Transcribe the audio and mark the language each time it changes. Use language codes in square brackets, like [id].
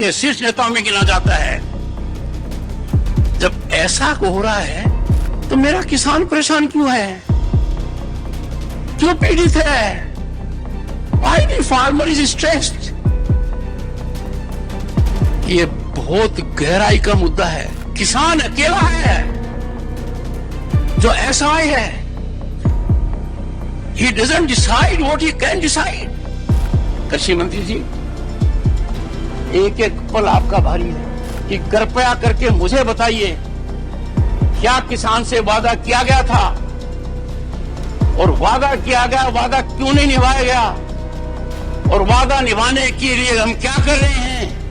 [hi] के शीर्ष नेताओं में गिना जाता है। जब ऐसा हो रहा है तो मेरा किसान परेशान क्यों है, क्यों पीड़ित है? [en] Why the farmer is stressed? [hi] ये बहुत गहराई का मुद्दा है। किसान अकेला है जो असहाय है। [en] He doesn't decide what he can decide. [hi] कृषि मंत्री जी, एक एक पल आपका भारी है कि कृपया करके मुझे बताइए, क्या किसान से वादा किया गया था? और वादा किया गया, वादा क्यों नहीं निभाया गया? और वादा निभाने के लिए हम क्या कर रहे हैं?